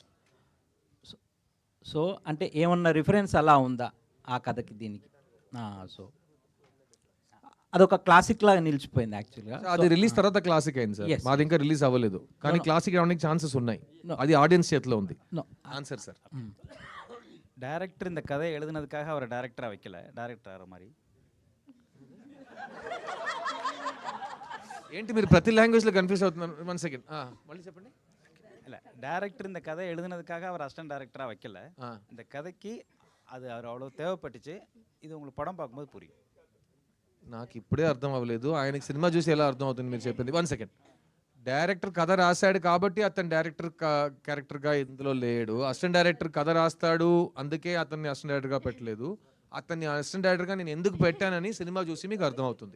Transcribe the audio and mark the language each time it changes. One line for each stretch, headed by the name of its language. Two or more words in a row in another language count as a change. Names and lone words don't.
Telugu: సో అంటే ఏమన్నా రిఫరెన్స్ అలా ఉందా ఆ కథకి దీనికి? సో అదొక క్లాసిక్ లాగా నిలిచిపోయింది యాక్చువల్గా. అది రిలీజ్ తర్వాత క్లాసిక్ అయింది సార్, మాది ఇంకా రిలీజ్ అవ్వలేదు, కానీ క్లాసిక్ రావడానికి ఛాన్సెస్ ఉన్నాయి, అది ఆడియన్స్ చేతిలో ఉంది. ఆన్సర్ సార్.
Tamil: டேரக்டர் இந்த கதை எழுதுனதுக்காக அவரை டேரக்டராக வைக்கல, டேரக்டர் மாதிரி.
Telugu: ఏంటి మీరు ప్రతి లాంగ్వేజ్లో కన్ఫ్యూజ్ అవుతున్నారు? 1 సెకండ్ మళ్ళీ చెప్పండి.
Tamil: இல்லை, டேரக்டர் இந்த கதை எழுதுனதுக்காக அவர்
English: assistant director
Tamil: வைக்கல, இந்த கதைக்கு அது அவர் அவ்வளோ தேவைப்பட்டுச்சு. இது உங்களுக்கு పడం பார்க்கும்போது புரியும்.
Telugu: నాకు ఇప్పుడే అర్థం అవ్వలేదు, ఆయనకి సినిమా చూసి ఎలా అర్థం అవుతుంది మీరు చెప్పింది. 1 సెకండ్. డైరెక్టర్ కథ రాశాడు కాబట్టి అతను
English: director character
Telugu: ఇందులో లేడు,
English: assistant director
Telugu: కథ రాస్తాడు అందుకే అతన్ని
English: assistant director
Telugu: పెట్టలేదు, అతన్ని
English: assistant director
Telugu: నేను ఎందుకు పెట్టానని సినిమా చూసి మీకు అర్థం అవుతుంది.